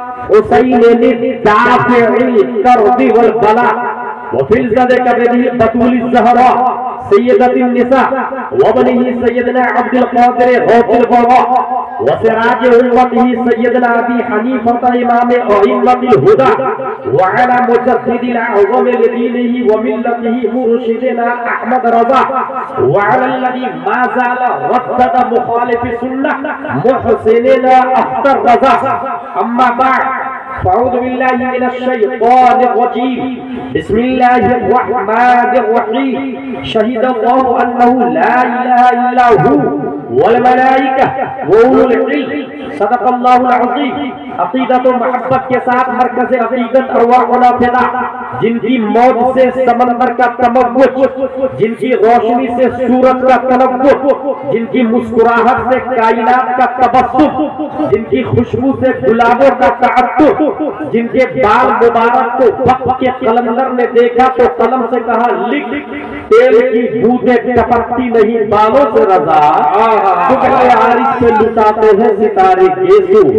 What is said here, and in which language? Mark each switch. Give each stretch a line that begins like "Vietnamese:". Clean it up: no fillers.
Arabic: حسين الدافع الكرب والبلاء وفلذة كبده بطول الزهراء سيدة النساء وابنه سيدنا عبد القادر غوث البراء وسراج أمته سيدنا أبي حنيفة إمام أئمة الهدى وعلى مجدد الأعظم لدينه وملته مرشدنا أحمد رضا وعلى الذي ما زال ردد مخالف السنة محسننا أخطر رضا. أما بعد فأعوذ بالله من الشيطان الرجيم. بسم الله الرحمن الرحيم. شهد الله أنه لا إله إلا هو والملائکہ وأولو العلم. صدق اللہ العظیم.
Urdu: عقیدت و محبت کے ساتھ مرکز عقیدت ارواحنا فدا، جن کی موت سے سمندر کا تموج، جن کی روشنی سے سورج کا تنور، جن کی مسکراہٹ سے کائنات کا تبسم، جن کی خوشبو سے گلابوں کا تعطر، جن کے بال مبارک کو وقت کے قلندر نے دیکھا تو قلم سے کہا لکھ، تیل کی بوندیں ٹپکتی نہیں بالوں سے رضا، شکر عارف سے لٹاتے ہیں ستارے گیسو.